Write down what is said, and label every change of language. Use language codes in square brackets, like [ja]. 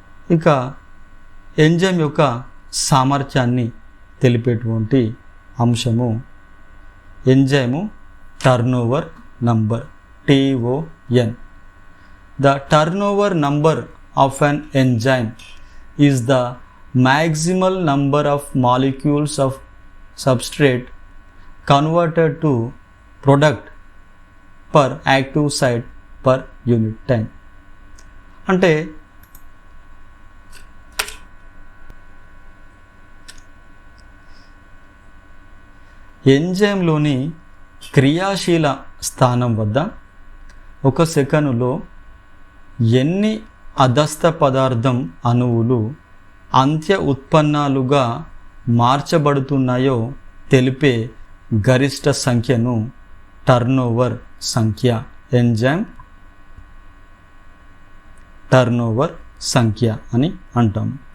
[te] ఇక ఎంజైమ్ యొక్క సామర్థ్యాన్ని తెలిపేటువంటి అంశము enzyme turnover number, TON. [en] The turnover number of an enzyme is the maximal number of molecules of substrate converted to product per active site per unit time. [te] అంటే ఎంజైమ్లోని క్రియాశీల స్థానం వద్ద ఒక సెకనులో ఎన్ని అధస్థ పదార్థం అణువులు అంత్య ఉత్పన్నాలుగా మార్చబడుతున్నాయో తెలిపే గరిష్ట సంఖ్యను టర్నోవర్ సంఖ్య, ఎంజైమ్ టర్నోవర్ సంఖ్య అని అంటాం.